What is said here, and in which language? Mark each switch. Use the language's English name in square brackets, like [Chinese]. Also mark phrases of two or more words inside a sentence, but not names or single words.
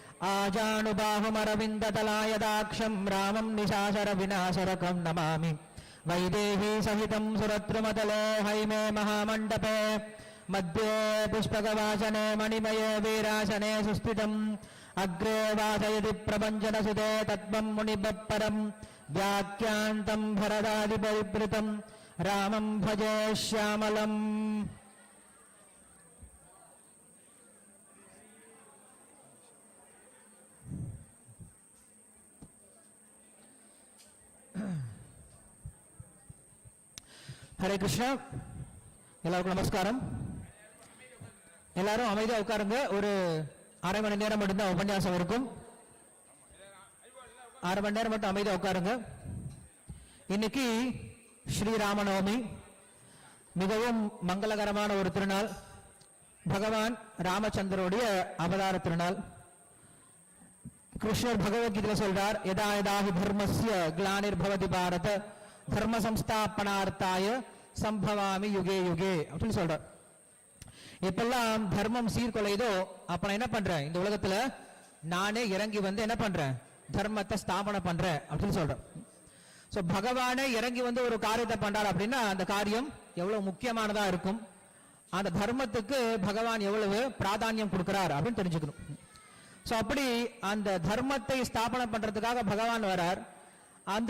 [Sanskrit] आजानुबाहुमरविन्दतलायदाक्षं रामं निशाचरविनाशरकं नमामि वैदेही सहितं सुरद्रुमतले हैमे महामण्डपे मध्ये पुष्पकवासने मणिमये वीरासने सुस्थितम् अग्रे वासयति प्रपञ्चनसुते तत्त्वं मुनिबप्परं व्याख्यान्तं भरदादिपरिवृतं रामं भजे श्यामलम् हरे कृष्णा [Tamil] எல்லாருக்கும் நமஸ்காரம் எல்லாரும் அமைதியா உட்காருங்க ஒரு அரை மணி நேரம் மட்டும்தான் உபன்யாசம் இருக்கும் அரை மணி நேரம் மட்டும் அமைதியா உட்காருங்க இன்னைக்கு ஸ்ரீராமநவமி மிகவும் மங்களகரமான ஒரு திருநாள் பகவான் ராமச்சந்திரனுடைய அவதார திருநாள் கிருஷ்ணர் பகவத்கீதையில சொல்றார் [Sanskrit] यदा यदाहि धर्मस्य ग्लानिर्भवति भारत धर्म संस्थापनार्थाय सम्भवामि युगे युगे [Tamil] அப்படின்னு சொல்றார் எப்பெல்லாம் தர்மம் சீர்குலைதோ அப்ப நான் என்ன பண்றேன் இந்த உலகத்துல நானே இறங்கி வந்து என்ன பண்றேன் தர்மத்தை ஸ்தாபனை பண்றேன் அப்படின்னு சொல்றேன் சோ பகவானே இறங்கி வந்து ஒரு காரியத்தை பண்றார் அப்படின்னா அந்த காரியம் எவ்வளவு முக்கியமானதா இருக்கும் அந்த தர்மத்துக்கு பகவான் எவ்வளவு பிராதானியம் கொடுக்கிறார் அப்படின்னு தெரிஞ்சுக்கணும் சோ அப்படி அந்த தர்மத்தை ஸ்தாபனை பண்றதுக்காக பகவான் வரார் அந்த